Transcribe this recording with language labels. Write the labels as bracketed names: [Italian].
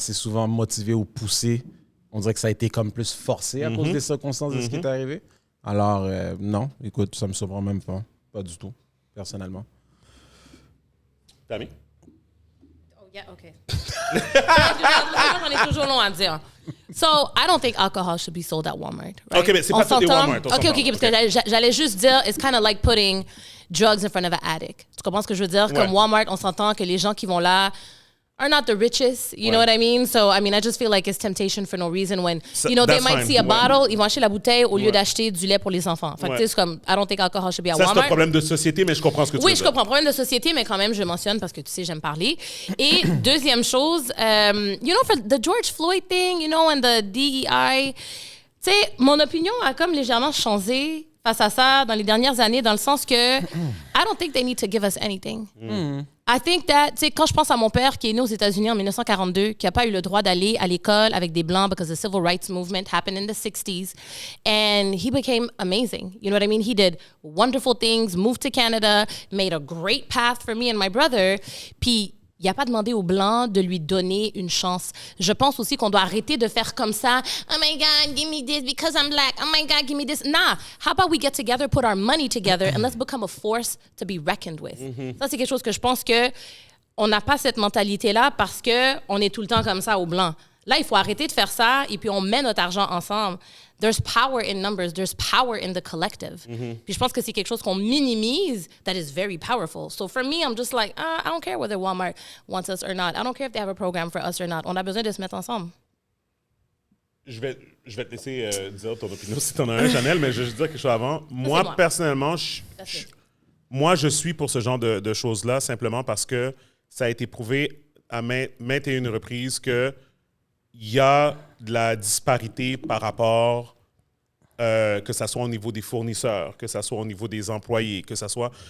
[French] C'est souvent motivé ou poussé. On dirait que ça a été comme plus forcé à cause des circonstances de ce qui est arrivé. Alors, non, écoute, ça me surprend même pas. Pas du tout, personnellement. Tammy? [English] Oh, yeah, OK. [French] On est toujours long à dire. [English] So, I don't think alcohol should be sold at Walmart. Right? [French] OK, mais c'est pas tout des Walmart. [English] OK, [French] parce que j'allais juste dire, [English] it's kind of like putting drugs in front of an addict. [French] Tu comprends ce que je veux dire? Ouais. Comme Walmart, on s'entend que les gens qui vont là [English] are not the richest, you know what I mean? So, I mean, I just feel like it's temptation for no reason when, they might see a bottle, [French] ils vont acheter la bouteille au lieu d'acheter du lait pour les enfants. Fait que, tu sais, c'est comme, [English] I don't think alcohol should be at Walmart. [French] Ça, c'est un problème de société, mais je comprends ce que tu veux dire. Oui, je comprends. Problème de société, mais quand même, je mentionne parce que, tu sais, j'aime parler. Et deuxième chose, [English] for the George Floyd thing, and the DEI, [French] tu sais, mon opinion a comme légèrement changé face à ça dans les dernières années, dans le sens que [English] I don't think they need to give us anything. I think that, [French] tu sais, quand je pense à mon père qui est né aux États-Unis en 1942, qui n'a pas eu le droit d'aller à l'école avec des Blancs [English] because the civil rights movement happened in the 60s, and he became amazing. You know what I mean? He did wonderful things, moved to Canada, made a great path for me and my brother, [French] puis il n'a pas demandé aux Blancs de lui donner une chance. Je pense aussi qu'on doit arrêter de faire comme ça. [English] Oh my God, give me this because I'm black. Oh my God, give me this. Nah, how about we get together, put our money together, and let's become a force to be reckoned with. [French] Ça, c'est quelque chose que je pense que on n'a pas cette mentalité-là parce qu'on est tout le temps comme ça aux Blancs. Là, il faut arrêter de faire ça et puis on met notre argent ensemble. [English] There's power in numbers. There's power in the collective. [French] Puis je pense que c'est quelque chose qu'on minimise [English] that is very powerful. So for me, I'm just like, I don't care whether Walmart wants us or not. I don't care if they have a program for us or not. [French] On a besoin de se mettre ensemble. Je vais te laisser dire ton opinion si tu en as un, Chanel, mais je vais juste dire quelque chose avant. Moi, personnellement, je suis pour ce genre de choses-là simplement parce que ça a été prouvé à maintes et une reprises que il y a de la disparité par rapport, que ça soit au niveau des fournisseurs, que ça soit au niveau des employés, que ça soit...